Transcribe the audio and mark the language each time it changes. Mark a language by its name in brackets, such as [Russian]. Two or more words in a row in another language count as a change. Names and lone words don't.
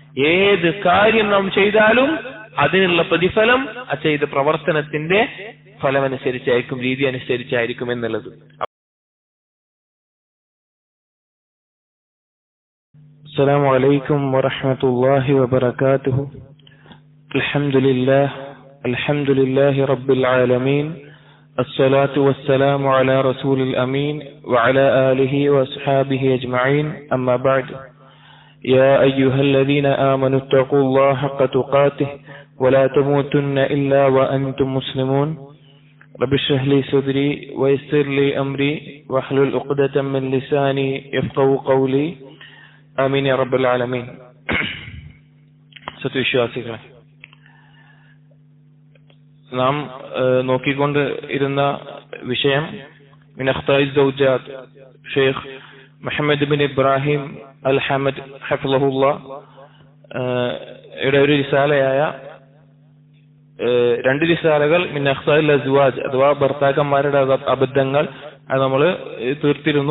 [Malayalam] ഏത് കാര്യം നാം ചെയ്താലും അതിനുള്ള പ്രതിഫലം ആ ചെയ്ത പ്രവർത്തനത്തിന്റെ ഫലമനുസരിച്ചായിരിക്കും, രീതി അനുസരിച്ചായിരിക്കും എന്നുള്ളത്. [Arabic] السلام عليكم ورحمة الله وبركاته. الحمد لله رب العالمين. الصلاة والسلام على رسول الأمين وعلى آله وأصحابه أجمعين. أما بعد، يا أيها الذين آمنوا اتقوا الله حق تقاته ولا تموتن إلا وأنتم مسلمون. رب اشرح لي صدري ويسر لي أمري واحلل عقدة من لساني يفقهوا قولي. آمين يا رب العالمين. [Malayalam] സത്യവിശ്വാസികളെ, നാം നോക്കിക്കൊണ്ട് ഇരുന്ന വിഷയം [Arabic] من أخطاء الزوجات [Malayalam] ഷെയ്ഖ് മുഹമ്മദ് ബിൻ ഇബ്രാഹിം അൽ ഹമദ് ഹഫിളഹുല്ലാഹ് ഒരു റിസാലയായ 2 റിസാലകൾ [Arabic] من أخطاء الأزواج [Malayalam] അഥവാ ഭർത്താക്കന്മാരുടെ അബദ്ധങ്ങൾ അത് നമ്മൾ തീർത്തിരുന്നു.